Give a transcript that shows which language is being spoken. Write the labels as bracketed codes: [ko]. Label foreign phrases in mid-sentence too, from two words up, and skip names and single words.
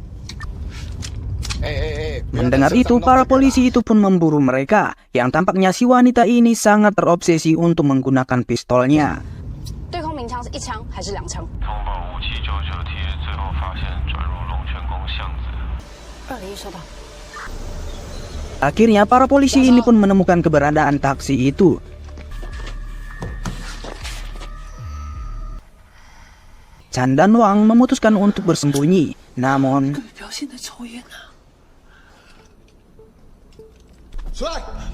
[id] Mendengar itu, para polisi itu pun memburu mereka, yang tampaknya si wanita ini sangat terobsesi untuk menggunakan pistolnya. [zh] 对空鸣枪是1枪还是2枪？通报5799贴，最后发现转入龙泉宫巷子。 201收到。 [id] Akhirnya para polisi ini pun menemukan keberadaan taksi itu. Chan dan Wang memutuskan untuk bersembunyi, namun [zh] 不要现在抽烟啊！出来！